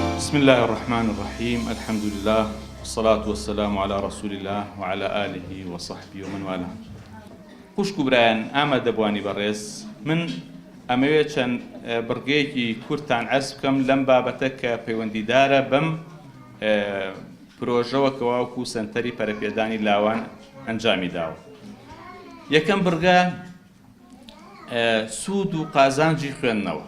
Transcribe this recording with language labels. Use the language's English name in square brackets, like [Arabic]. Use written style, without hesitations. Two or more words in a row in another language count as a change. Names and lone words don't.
[Arabic] بسم الله الرحمن الرحيم الحمد لله والصلاة والسلام على رسول الله وعلى آله وصحبه ومن والاه. [Central Kurdish] خوشکو برایان ئامادەبوانی بەڕێز من ئەمەوێت چەند بڕگەیەکی کورتان عەرز بکەم لەم بابەتە کە پەیوەندیدارە بەم پرۆژەوە کە واوەکو سەنتەری پەرەپێدانی لاوان ئەنجامی داوە. یەکەم بڕگە سوود و قازانجی خوێندنەوە.